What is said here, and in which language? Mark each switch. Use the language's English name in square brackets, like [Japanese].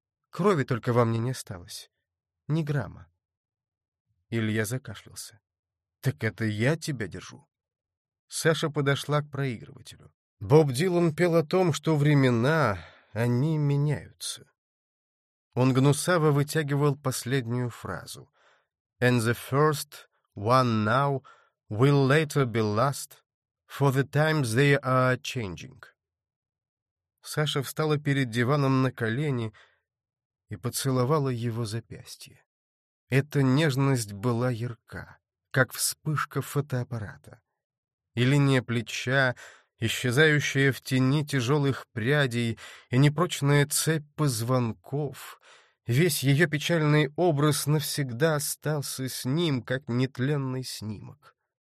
[Russian] «Крови только во мне не осталось. Ни грамма». Илья закашлялся. «Так это я тебя держу». Саша подошла к проигрывателю. Боб Дилан пел о том, что времена, они меняются. Он гнусаво вытягивал последнюю фразу. [English] «And the first one now will later be last, for the times they are changing». [Russian] Саша встала перед диваном на колени и поцеловала его запястье. Эта нежность была ярка, как вспышка фотоаппарата. И линия плеча, исчезающая в тени тяжелых прядей, и непрочная цепь позвонков — весь ее печальный образ навсегда остался с ним, как нетленный снимок.